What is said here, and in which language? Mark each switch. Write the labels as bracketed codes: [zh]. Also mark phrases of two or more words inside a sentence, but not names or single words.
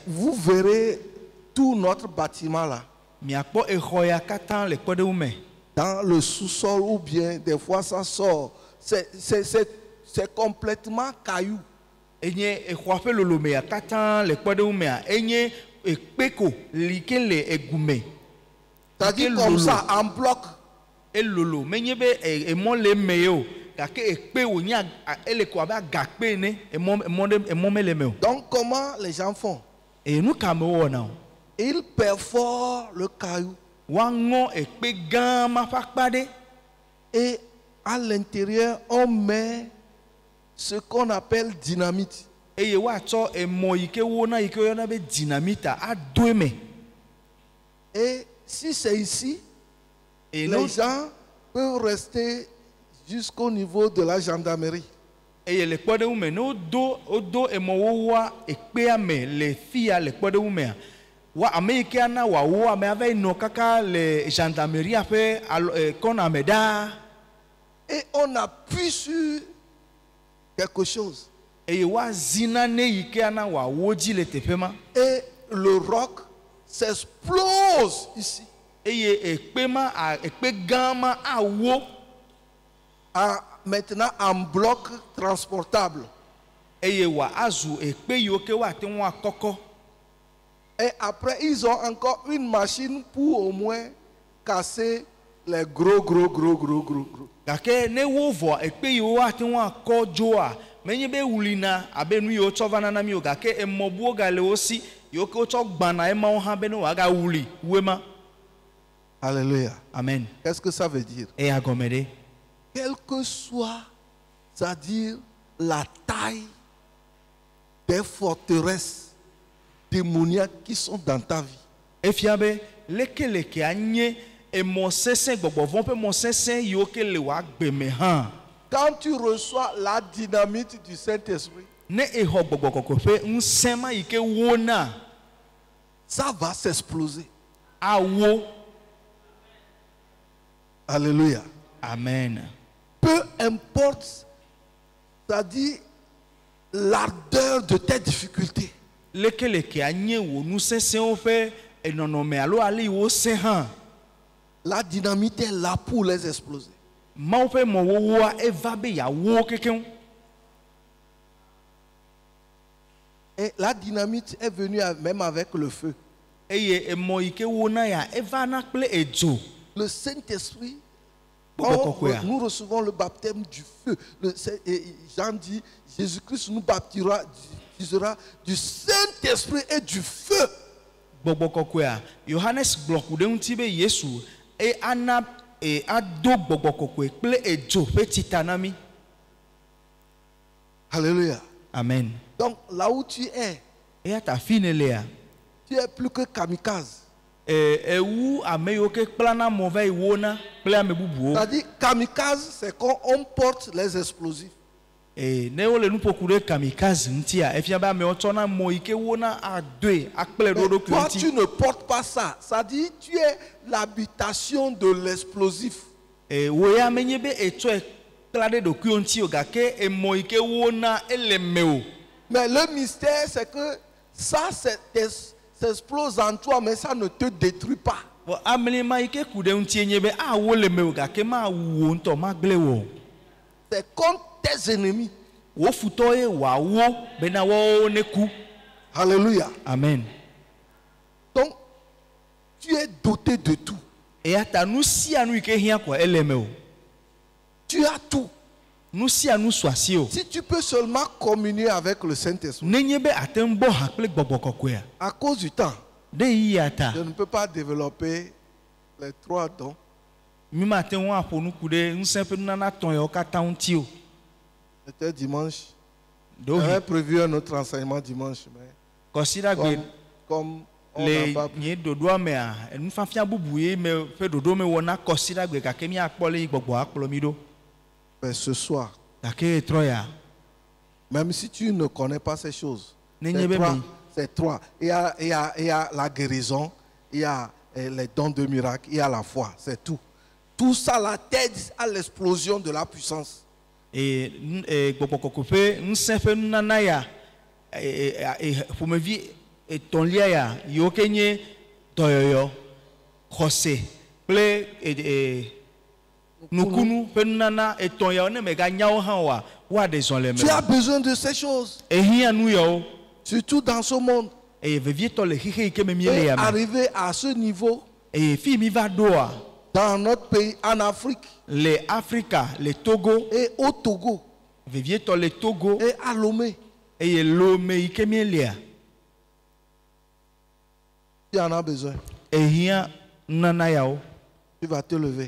[fr] vous verrez tout notre bâtiment là. [ee] Miakpɔ exɔ ya katã le kpɔ ɖe wo me. [fr] Dans le sous-sol ou bien des fois ça sort. C'est complètement caillou. [ee] Enye exɔa ƒe lolome ya katã le kpɔ ɖe wo mea enye ekpe ko li ke le egume. [fr] C'est-à-dire comme ça en bloc. [ee] Elolo menye be emɔ le eme ye o gake ekpe wonye ele ko abe agakpe ne emɔ me le me o. [fr] Donc comment les gens font? [ee] Eye nu ka me wɔna o. [fr] Ils perforent le caillou. [ee] Woaŋɔ ekpe gã ma ƒe akpa ɖe. [fr] Et à l'intérieur, on met ce qu'on appelle dynamite. [ee] Eye woatsɔ emɔ yi ke wona yi ke woyɔna be dynamita ado eme. [fr] Et si c'est ici, Et les gens peuvent rester jusqu'au niveau de la gendarmerie. [ee] eye le kpɔ ɖe wo me ne wodo emɔwowoa ekpea me le fia le kpɔ ɖe wo mea wa ame yi ke ana wòawo ame ava yi nɔ kaka le gendarmerie ƒe kɔna me ɖaa. [fr] Et on appuie sur quelque chose. [ee] Eye woazi nane yi ke ana wòawo dzi le teƒe ma. [fr] Et le roc s'explose ici. [ee] Eye ekpe ma ekpe gã ma awo. [fr] Maintenant en bloc transportable. [ee] Eye wòazu ekpe yiwo ke woate ŋu akɔkɔ. [fr] Et après, ils ont encore une machine pour au moins casser les gros. [ee] Gake ne wo vɔ ekpe yiwo woate ŋu akɔ dzoa menye be wulina abe nu yiwo tsɔ vana na mi o gake emɔ buwo ga le wo si yiwo ke wotsɔ gbana emawo hã be ne wòaga wuli woe ma. [fr] Alléluia. Amen. Qu'est-ce que ça veut dire? [ee] Eya gɔme ɖe. [fr] Quelle que soit, c'est-à-dire la taille des forteresses démoniaques qui sont dans ta vie. [ee] Efia be lekeleke anye emɔ sesẽ gbɔgbɔvɔ ƒe mɔ sesẽ yiwo ke le wòagbe me hã. [fr] Quand tu reçois la dynamite du Saint-Esprit, [ee] Ne exɔ gbɔgbɔ kɔkɔ ƒe ŋusẽ ma yi ke wona [fr] ça va s'exploser. [ee] awo. [fr] Alléluia. Amen. Peu importe, c'est-à-dire l'ardeur de tes difficultés. [ee] Lekeleke anye wo nusesẽwo ƒe enɔnɔme alo ale yi wosẽ hã. [fr] La dynamite est là pour les exploser. [ee] Mawu ƒe mɔwowoa eva be yawo kekeŋ. [fr] Et la dynamite est venue même avec le feu. [ee] Eye emɔ yi ke wona ya eva na kple edzo. [fr] Le Saint-Esprit, nous recevons le baptême du feu. Jean dit, Jésus-Christ nous baptisera du Saint-Esprit et du feu. [ee] Gbɔgbɔ kɔkɔea Yohanes gblɔ ku ɖe ŋuti be Yesu ana ado gbɔgbɔ kɔkɔe kple edzo ƒe tsita na mi. [fr] Alléluia. Amen. Donc là où tu es, [ee] Eya ta fi ne lea [fr] tu es plus que kamikaze. [ee] ewu ame yiwo ke kplana mɔ va yi wona kple ame bubuwo. [fr] C'est-à-dire kamikaze, c'est quand on porte les explosifs. [ee] Ne wole nuƒoku ɖe kamikaze ŋutia efia be amewo tsɔna mɔ yi ke wona adoe akple ɖo ɖokui [fr] Toi, [ee] ŋuti. [fr] tu ne portes pas ça. Ça dit, tu es l'habitation de l'explosif. [ee] Wo ya menye be etsɔe kpla ɖe ɖokui ŋuti o gake emɔ yi ke wona ele me o. [fr] Mais le mystère, c'est que ça s'explose en toi, mais ça ne te détruit pas. [ee] Amelema yi ke ku ɖe ŋuti nye be awo le me o gake ma wu wo ŋutɔ ma gblẽ wo. [fr] C'est contre tes ennemis. [ee] wo futɔ ye wòawo bena wɔwo ne ku. [fr] Alléluia. Amen. Donc, tu es doté de tout. [ee] Eya ta nu sia nu yi ke hiã kɔ ele me o. [fr] Tu as tout. [ee] Nu sia nu su asi o. [fr] Si tu peux seulement communier avec le Saint-Esprit, [ee] Nenye be ate ŋu bɔ hã kple gbɔgbɔ kɔkɔea. [fr] à cause du temps, [ee] De yi ya ta. [fr] je ne peux pas développer les 3 dons. [ee] Mi ma te ŋu aƒo nu ku ɖe ŋusẽ ƒe nunana tɔn yawo katã ŋuti o. [fr] C'était dimanche. [ee] Ɖewo [fr] J'avais hi prévu un autre enseignement dimanche, mais [ee] kɔsiɖagbe [fr] comme on le n'a pas pu. [ee] nye ɖoɖoa mea nufafia bubu ye me ƒe ɖoɖo me wɔna kɔsiɖagbe gake míakpɔ le yi gbɔgbɔ akplɔ mi ɖo. [fr] Mais ce soir, [ee] Gake trɔ ya. [fr] même si tu ne connais pas ces choses, [ee] Nenye [fr] c'est [ee] be [fr] trois. [ee] me. [fr] C'est trois. Il y a la guérison, il y a les dons de miracle, il y a la foi. C'est tout. Tout ça la t'aide à l'explosion de la puissance. [ee] Gbɔgbɔ kɔkɔƒe ŋusẽ ƒe nunana ya ƒomevi etɔ̃lia ya yiwo ke nye dɔyɔyɔ xɔse kple nukunu ƒe nunana etɔ̃ yawo ne mega nyawo hã oa woaɖe zɔ le me. [fr] Tu as besoin de ces choses, [ee] Ehiã nu yawo [fr] surtout dans ce monde. [ee] eye vevietɔ le xixe yi ke me mie le [fr] Et [ee] ya me [fr] arriver à ce niveau [ee] eye fi mi va ɖoa [fr] dans notre pays, en Afrique, [ee] le Afrika le Togo [fr] et au Togo, [ee] vevietɔ le Togo [fr] et à Lomé. [ee] eye Lome yi ke mie lea [fr] Tu en as besoin. [ee] ehiã nunana yawo [fr] Tu vas te lever.